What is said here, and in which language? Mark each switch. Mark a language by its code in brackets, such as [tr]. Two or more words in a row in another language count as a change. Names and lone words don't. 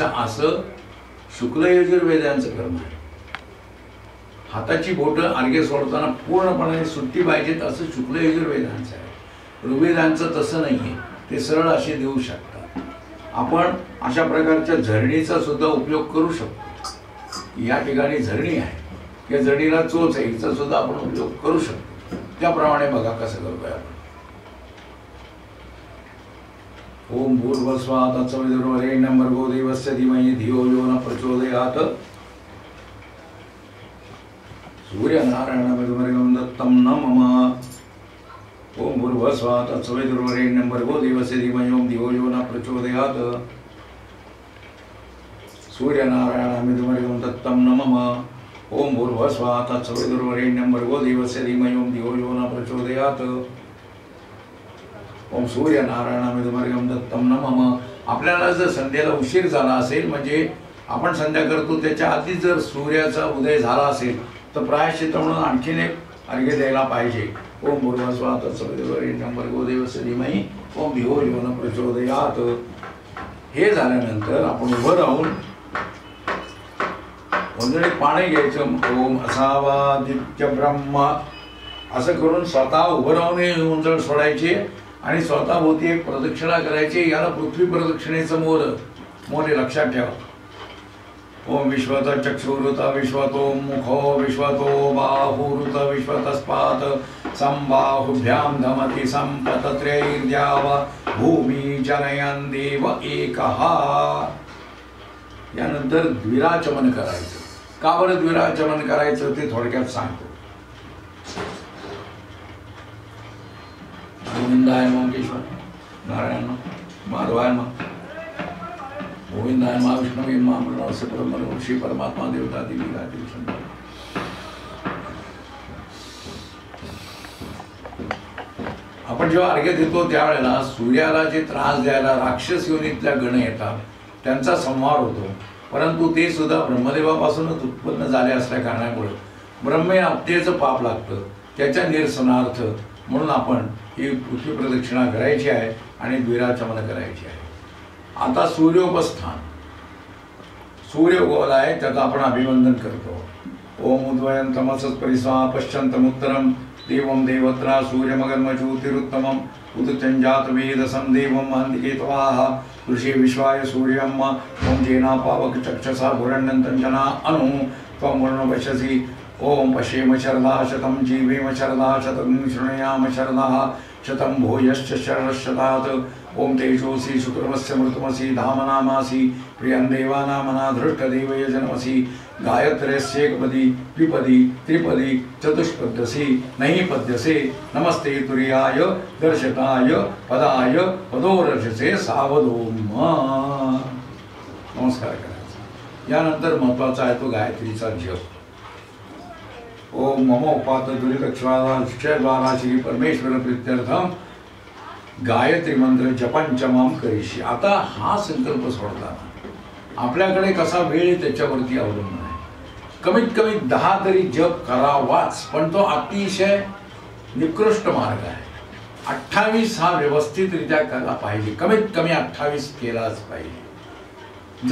[mr] असं शुक्ल यजुर्वेदांचं कर्म आहे. हाताची बोटं अर्घ्य सोडताना पूर्णपणे सुट्टी पाहिजेत असं शुक्ल यजुर्वेदांचं आहे. ऋग्वेदांचं तसं नाही आहे, ते सरळ असे देऊ शकतात. आपण अशा प्रकारच्या झरणीचा सुद्धा उपयोग करू शकतो. या ठिकाणी झरणी आहे, या झरणीला चोच आहे, हिचा सुद्धा आपण उपयोग करू शकतो. त्याप्रमाणे बघा कसं करतोय आपण. [sa] ओम भूर्भुवस्सुवः तत्सवितुर्वरेण्यं भर्गो देवस्य धीमहि धियो यो न प्रचोदयात्. सूर्यनारायणमिदमर्घ्यं दत्तं न मम. ओम भूर्भुवस्सुवः तत्सवितुर्वरेण्यं भर्गो देवस्य धीमहि धियो यो न प्रचोदयात्. सूर्यनारायणमिदमर्घ्यं दत्तं न मम. ओम भूर्भुवस्सुवः तत्सवितुर्वरेण्यं भर्गो देवस्य धीमहि धियो यो न प्रचोदयात्. ओम सूर्यनारायणमिदमर्घ्यं दत्तं न मम. [mr] आपल्याला जर संध्याला उशीर झाला असेल, म्हणजे आपण संध्या करतो त्याच्या आधी जर सूर्याचा उदय झाला असेल तर प्रायश्चित्त म्हणून आणखीन एक अर्घ्य द्यायला पाहिजे. [sa] ओम भूर्भुवस्सुवः तत्सवितुर्वरेण्यं भर्गो देवस्य धीमहि धियो यो न प्रचोदयात्. [mr] हे झाल्यानंतर आपण उभं राहून उंजळीत पाणी घ्यायचं. [sa] ओम असावादित्य ब्रह्म [mr] असं करून स्वतः उभं राहून उंजळ सोडायची आणि स्वतःभोवती एक प्रदक्षिणा करायची. याला पृथ्वी प्रदक्षिणेचं मोर लक्षात ठेवा. [sa] ओम विश्वत चक्षुरुत विश्वतो मुखो विश्वतो बाहुरुत विश्वतस्पात संबाहुभ्यां धमति संपतत्रैर्द्याव भूमी जनयन् देव एकः. [mr] यानंतर द्विराचमन करायचं. का बरं द्विराचमन करायचं ते थोडक्यात सांगतो. [sa] गोविंदाय नमः, केशवाय, नारायण माधवाय नमः, गोविंदाय नमः, विष्णवे नमः, प्रणव से परब्रह्म ऋषि परमात्मा देवता देवी गायत्री छंदा. [mr] आपण जेव्हा अर्घ्य देतो त्यावेळेला सूर्याला जे त्रास द्यायला राक्षस योनीतल्या गण येतात त्यांचा संहार होतो. परंतु ते सुद्धा ब्रह्मदेवापासूनच उत्पन्न झाले असल्या कारणामुळे ब्रह्मे हत्येचं पाप लागतं. त्याच्या निरसनार्थ म्हणून आपण ही पृथ्वी प्रदक्षिणा करायची आहे आणि द्विराचमन करायची आहे. आता सूर्योपस्थान, सूर्य उगवला आहे त्याचं आपण अभिवंदन करतो. [sa] ओम उद्वयं तमसः परिस्वा पश्यन्तमुत्तरं देवं देवत्रा सूर्यमगन्मज्योतिरुत्तमम् उदचञ्जात वेदसं देवं अन्तिकेतवाः ऋषि विश्वाय सूर्यम् ओम जेना पावक चक्षसा भुरण्यन्तञ्जना अनु त्वं वरुण पश्यसि. ओम पश्येम शरदा शतं जीवेम शरदा शतं शृणुयाम शरदा शतं भूयश्च शरणशतात् ओम तेजोसी शुक्रमस्य मृतमसी धामनामासी प्रियं देवानामनाधृष्टदेवयजनमसी गायत्र्यस्येकपदी द्विपदी त्रिपदी चतुष्पद्यसी नहीं पद्यसे नमस्ते तुर्याय दर्शकाय पदाय पदोरजसे सावधोम। [mr] नमस्कार करायचा। यानंतर महत्वाचा आहे तो गायत्रीचा जप। [sa] ओम मम उपात दुरितक्षद्वारा श्री परमेश्वर प्रीत्यर्थम गायत्री मंत्र जपंचमाम करिष्ये। [mr] आता हा संकल्प सोडताना आपल्याकडे कसा वेळ त्याच्यावरती अवलंबून आहे। कमीत कमी 10 तरी जप करावाच, पण तो अतिशय निकृष्ट मार्ग आहे। 28 हा व्यवस्थितरित्या केला पाहिजे, कमीत कमी 28 केलाच पाहिजे।